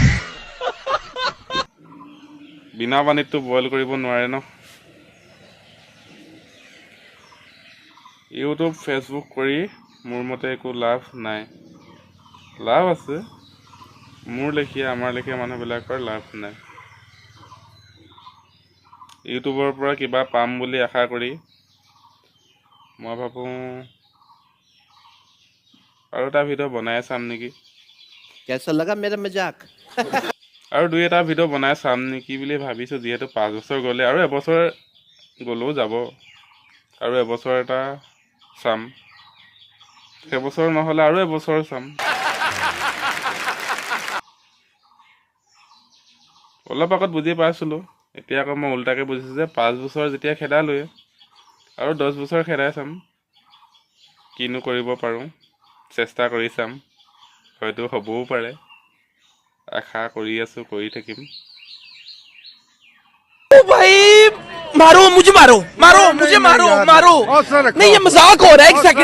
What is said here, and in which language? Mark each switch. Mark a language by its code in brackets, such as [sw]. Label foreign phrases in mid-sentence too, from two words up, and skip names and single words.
[as] বিনা পানীতটো বইল কৰিব নোৱাৰে ন ইউটিউব ফেচবুক কৰি মোৰ মতে একো লাভ নাই লাভ আছে মোৰ লেখীয়া আমাৰ লেখীয়া মানুহবিলাকৰ লাভ নাই ইউটিউবৰ পৰা কিবা পাম বুলি আশা কৰি মই ভাবো আৰু এটা ভিডিঅ' বনাই চাম নেকি [hi] कैसा लगा मेरा मजाक [as] আৰু দুই এটা ভিডিঅ' বনাই চাম নেকি বুলি ভাবিছো যিহেতু 5 বছৰ গ'লে আৰু এবছৰ গ'লেও যাব আৰু এবছৰ এটা চাম এবছৰ নহ'লে আৰু এবছৰ চাম অলপ আগত বুজি পাইছিলো এতিয়া আকৌ মই উল্টাকে বুজিছো যে 5 বছৰ যেতিয়া খেদালোৱে আৰু 10 বছৰ খেদাই চাম কিনো কৰিব পাৰো চেষ্টা কৰি চাম হয়তো হ'বও পাৰে আশা কৰি আছো কৰি থাকিম [hi] ओ भाई मारो मुझे मारो मारो मुझे मारो मारो नहीं ये मजाक हो रहा है एक सेकंड